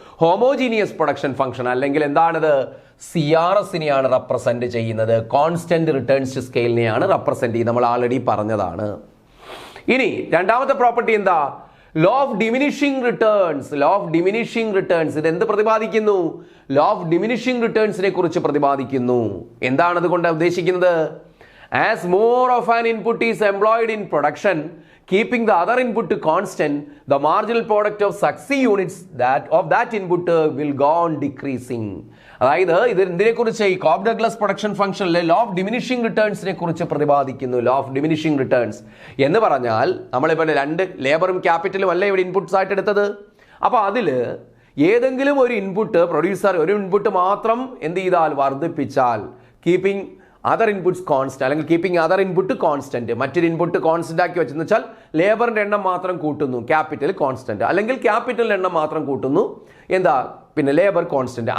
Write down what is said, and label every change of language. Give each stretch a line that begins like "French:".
Malayalam: Homogeneous production function അല്ലെങ്കിൽ എന്താണിത്, CRSനെയാണ് represent ചെയ്യുന്നത്, കോൺസ്റ്റന്റ് റിട്ടേൺസ് ടു സ്കെയിലിനെയാണ് റെപ്രസെന്റ് ചെയ്യുന്നത്. നമ്മൾ ആൾറെഡി പറഞ്ഞതാണ്. ഇനി രണ്ടാമത്തെ പ്രോപ്പർട്ടി എന്താ, law of diminishing returns. Law of diminishing returns ഇത് എന്ത് പ്രതിപാദിക്കുന്നു, ലോ ഓഫ് ഡിമിനിഷിംഗ് റിട്ടേൺസിനെ കുറിച്ച് പ്രതിപാദിക്കുന്നു. എന്താണ് അതുകൊണ്ട് ഉദ്ദേശിക്കുന്നത്,
English: as more of an input is employed in production, keeping the other input constant, the marginal product of succeeding units of that input will go on decreasing.
Malayalam: അതായത് ഇത് എന്തിനെക്കുറിച്ച്, ഈ Cobb Douglas production ഫംഗ്ഷനിലെ law of diminishing റിട്ടേൺസിനെ കുറിച്ച് പ്രതിപാദിക്കുന്നു. Law of diminishing returns എന്ന് പറഞ്ഞാൽ നമ്മളിപ്പോൾ 2 ലേബറും ക്യാപിറ്റലും അല്ലേ ഇവിടെ inputs ആയിട്ട് എടുത്തത്. അപ്പോൾ അതിൽ ഏതെങ്കിലും ഒരു ഇൻപുട്ട് പ്രൊഡ്യൂസർ ഒരു ഇൻപുട്ട് മാത്രം എന്ത് ചെയ്താൽ വർദ്ധിപ്പിച്ചാൽ, കീപ്പിംഗ് അതർ ഇൻപുട്സ് കോൺസ്റ്റന്റ് അല്ലെങ്കിൽ കീപ്പിംഗ് അതർ ഇൻപുട്ട് കോൺസ്റ്റന്റ്, മറ്റൊരു ഇൻപുട്ട് കോൺസ്റ്റന്റ് ആക്കി വെച്ചെന്ന് വെച്ചാൽ ലേബറിന്റെ എണ്ണം മാത്രം കൂട്ടുന്നു, ക്യാപിറ്റൽ കോൺസ്റ്റന്റ്, അല്ലെങ്കിൽ ക്യാപിറ്റലിന്റെ എണ്ണം മാത്രം കൂട്ടുന്നു, എന്താ പിന്നെ ലേബർ കോൺസ്റ്റന്റ്.